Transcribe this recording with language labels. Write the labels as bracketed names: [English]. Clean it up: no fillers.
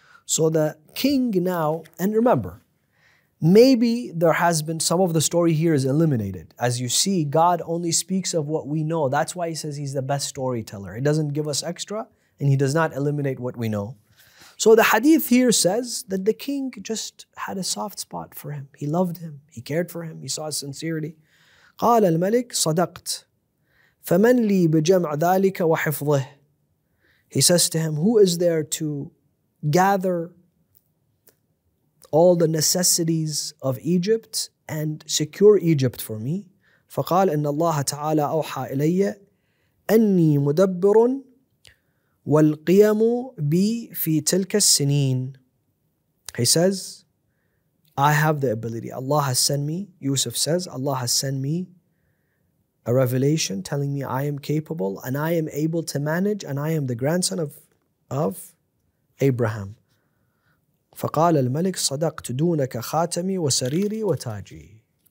[English] So the king now, and remember, maybe there has been some of the story here is eliminated. As you see, God only speaks of what we know. That's why he says he's the best storyteller. He doesn't give us extra, and he does not eliminate what we know. So the hadith here says that the king just had a soft spot for him. He loved him, he cared for him, he saw his sincerity. [Arabic] قال الملك صدقت فمن لي بجمع ذلك وحفظه. [English] He says to him, who is there to gather all the necessities of Egypt and secure Egypt for me? [Arabic] فقال إن الله تعالى أوحى إلي أني مدبر والقيم بي في تلك السنين. [English] He says, I have the ability. Allah has sent me, Yusuf says, Allah has sent me a revelation telling me I am capable and I am able to manage, and I am the grandson of Abraham. [Arabic] فقال الملك صدقت دونك خاتمي وسريري وتاجي.